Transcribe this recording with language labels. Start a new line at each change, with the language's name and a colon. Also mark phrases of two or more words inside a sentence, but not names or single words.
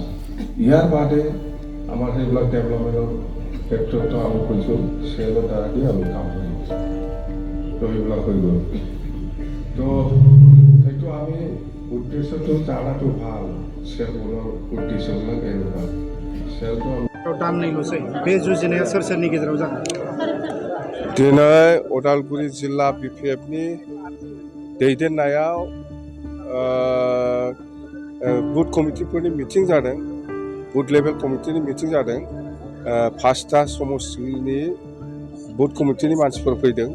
Assamese: ইয়াৰ বাদে আমাৰ সেইবিলাক ডেভেলপমেণ্টৰ ক্ষেত্ৰতো আমি কৈছোঁ চেলৰ দ্বাৰা দি আমি কাম কৰিম। তো এইবিলাক হৈ গ'ল। তো সেইটো আমি উদ্দেশ্যটো জানাটো ভাল। চেলবোৰৰ উদ্দেশ্যবিলাক এনেকুৱা। চেলটো
Bodo: दान नैल'सै बे जुजिनाया सोर सोरनि गेजेराव जागोन? दिनै उदालगुरि जिल्ला बिपिएफनि दैदेननायाव
English: booth committeeফোরনি meeting
Bodo: जादों।
English: booth level committeeনি meeting
Bodo: जादों। 5टा समस्तिनि
English: booth committeeনি
Bodo: मानसिफोर फैदों।